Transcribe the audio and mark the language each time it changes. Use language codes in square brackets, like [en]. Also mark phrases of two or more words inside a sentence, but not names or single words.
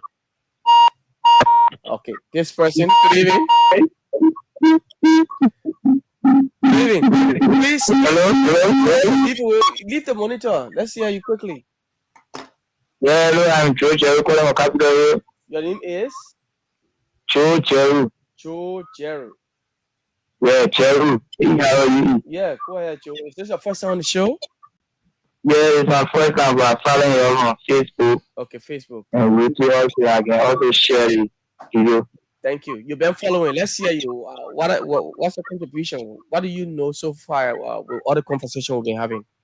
[en] Okay, this person, good evening. Good evening. Please, hello. Leave the monitor. Let's hear you quickly. Yeah, hello, I'm Joe Jeru. Your name is? Joe Jeru. Joe Jeru. Yeah, Jeru. Yeah, go ahead, Joe. Is this your first time on the show? Yeah, it's my first time, but I'm following you on Facebook. Okay, Facebook. And with you also, I can also share the video. Thank you. You've been following. Let's hear you. What's the contribution? What do you know so far with all the conversation we've been having?